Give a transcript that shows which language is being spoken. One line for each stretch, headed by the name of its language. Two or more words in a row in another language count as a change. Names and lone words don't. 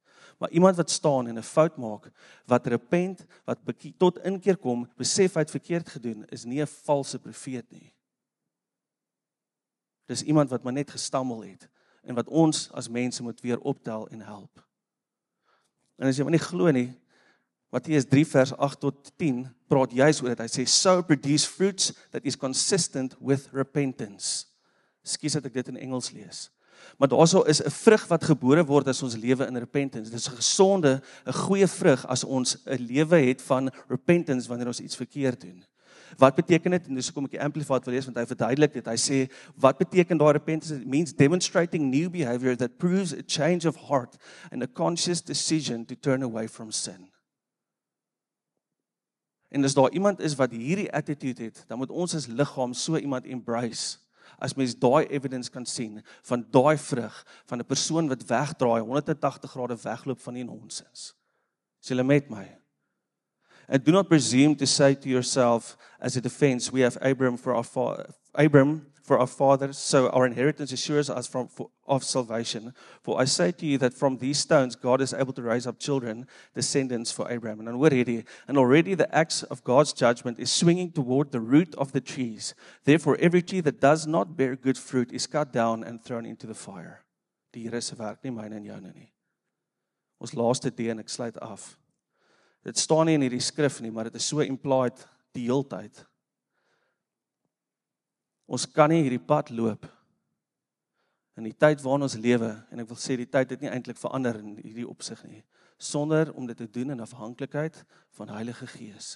Afrikaans: Maar iemand wat staan en 'n fout maak, wat repent, wat tot inkeer kom, besef hy het verkeerd gedoen, is nie 'n valse profeet nie. Dis iemand wat maar net gestammel het en wat ons as mense moet weer optel en help. En as jy maar nie glo nie, Matteus 3 vers 8 tot 10 praat juis oor dit. Hy sê,
English: so produce fruits that is consistent with repentance.
Afrikaans: Ekskuus dat ek dit in Engels lees. Maar daarso is 'n vrug wat gebore word as ons lewe in repentance. Dit is 'n gesonde, 'n goeie vrug as ons 'n lewe het van repentance wanneer ons iets verkeerd doen. Wat beteken dit? En dis hoekom ek die Amplified wil lees, want hy verduidelik dit. Hy sê, wat beteken daai repentance?
English: It means demonstrating new behavior that proves a change of heart and a conscious decision to turn away from sin.
Afrikaans: En as daar iemand is wat hierdie attitude het, dan moet ons as liggaam so iemand embrace. As mens daai evidence kan sien, van daai vrug, van 'n persoon wat wegdraai, 180 grade wegloop van die nonsens. Is julle met my?
English: And do not presume to say to yourself, as a defense, we have Abram for our father, so our inheritance assures us of salvation. For I say to you that from these stones, God is able to raise up children, descendants for Abraham. And already the axe of God's judgment is swinging toward the root of the trees. Therefore, every tree that does not bear good fruit is cut down and thrown into the fire.
Afrikaans: Die Here se werk, nie myne en joune nie. Ons laaste D en ek sluit af. Dit staan nie in hierdie skrif nie, maar dit is so implied die hele tyd. Ons kan nie hierdie pad loop in die tyd waarin ons lewe, en ek wil sê die tyd het nie eintlik verander in hierdie opsig nie, sonder om dit te doen in afhanklikheid van Heilige Gees.